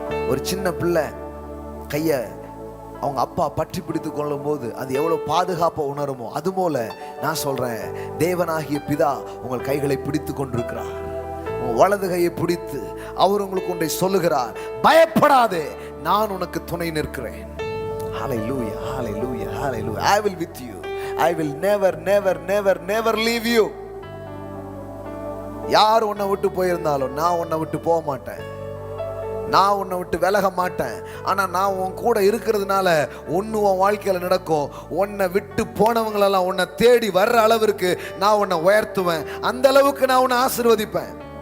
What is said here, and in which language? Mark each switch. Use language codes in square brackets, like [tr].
[ta] ஒரு சின்ன பிள்ளை கைய அவங்க அப்பா பற்றி பிடித்து கொள்ளும் போது அது எவ்வளவு பாதுகாப்பை உணருமோ, அதுபோல நான் சொல்றேன், தேவனாகிய பிதா உங்கள் கைகளை பிடித்து கொண்டிருக்கிறார். வலது கையை பிடித்து அவர் உங்களுக்கு ஒன்றை சொல்லுகிறார், பயப்படாதே, நான் உனக்கு துணை நிற்கிறேன். [en] Hallelujah, hallelujah, hallelujah. I will with you. I will never, never, never, never leave you. [ta] யார் உன்னை விட்டு போயிருந்தாலும் நான் உன்னை விட்டு போக மாட்டேன், நான் உன்னை விட்டு விலக மாட்டேன். ஆனா நான் உன் கூட இருக்கிறதுனால ஒன்னு உன் வாழ்க்கையில நடக்கும். உன்னை விட்டு போனவங்களெல்லாம் உன்னை தேடி வர்ற அளவிற்கு நான் உன்னை உயர்த்துவேன், அந்த அளவுக்கு நான் உன்னை ஆசீர்வதிப்பேன்.